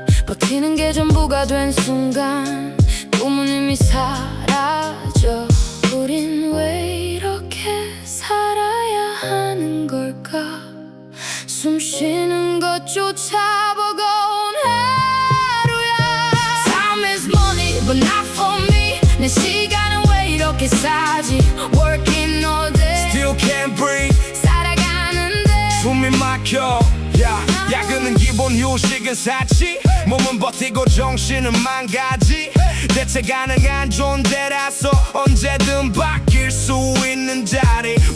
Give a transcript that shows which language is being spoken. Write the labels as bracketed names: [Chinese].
[Korean] 버티는 게 전부가 된 순간 꿈은 이미 사라져. 우린 왜 이렇게 살아야 하는 걸까. 숨 쉬는 것조차 버거운 하루야. [English] Time is money but not for me. [Korean] 내 시간은 왜 이렇게 싸지. [English] Working all day, Still can't breathe. [Korean] 살아가는데 숨이 막혀. 야근은 기본, 휴식은 사치. 몸은 버티고 정신은 망가지. 대체 가능한 존재라서 언제든 바뀔 수 있는 자리.